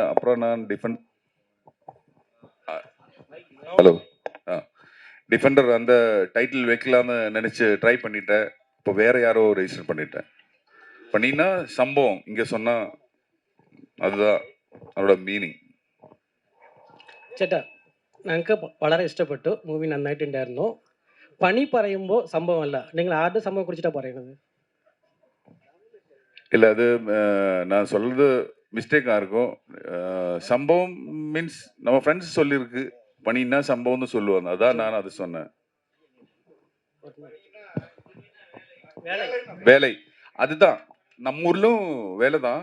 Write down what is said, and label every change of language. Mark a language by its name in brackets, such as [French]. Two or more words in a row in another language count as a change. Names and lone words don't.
[Tamil] அப்புறம் நான் ஹலோ டிஃபெண்டர் அந்த டைட்டில் வைக்கலான்னு நினச்சி ட்ரை பண்ணிட்டேன். இப்போ வேற யாரோ ரெஜிஸ்டர் பண்ணிட்டேன். பண்ணினா சம்பவம் இங்கே சொன்னால் அதுதான் அதோட மீனிங். [Malayalam] ചേട്ടാ ഞങ്ങൾക്ക് വളരെ ഇഷ്ടപ്പെട്ടു മൂവി നന്നായിട്ടുണ്ടായിരുന്നു. പണി പറയുമ്പോൾ സംഭവമല്ല, നിങ്ങൾ ആരുടെ സംഭവം കുറിച്ചിട്ടാണ് പറയുന്നത്? [Tamil] இல்லை அது நான் சொல்கிறது மிஸ்டேக்காக இருக்கும். சம்பவம் மீன்ஸ் நம்ம ஃப்ரெண்ட்ஸ் சொல்லியிருக்கு. பண்ணினா சம்பவம்னு சொல்லுவாங்க. அதான் நான் அது சொன்னேன். வேலை அதுதான் நம்ம ஊர்லும் வேலை தான்.